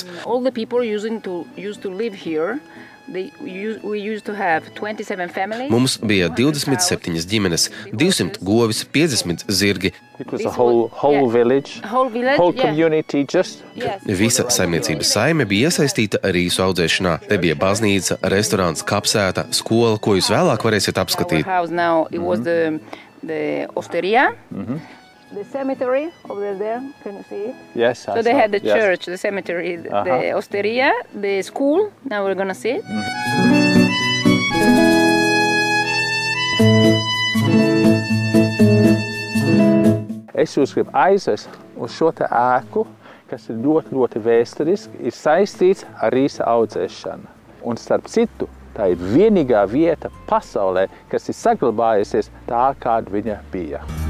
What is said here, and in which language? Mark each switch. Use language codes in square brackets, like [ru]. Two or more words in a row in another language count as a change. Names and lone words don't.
[en] all the people used to live here. We used to have 27 families. [lv] Mums bija 27 ģimenes, 200 govis, 50 zirgi. [en] It was This a whole was- village, Whole village, whole yeah. community just. Yes. [lv] Visa saimniecības saime bija iesaistīta rīsu audzēšanā. Te bija baznīca, restorāns, kapsēta, skola, ko jūs vēlāk varēsiet [en] Our [lv] apskatīt. [en] house now, it was the osteria, the cemetery over there. Can you see it? Yes. So they had the church, the cemetery, the osteria, the school. Now we're gonna see it. [lv] Es jūs gribu aizvest uz šo te ēku, kas ir ļoti, ļoti vēsturiski, ir saistīts ar rīsa audzēšanu. Un starp citu, tā ir vienīgā vieta pasaulē, kas ir saglabājusies tā, kāda viņa bija.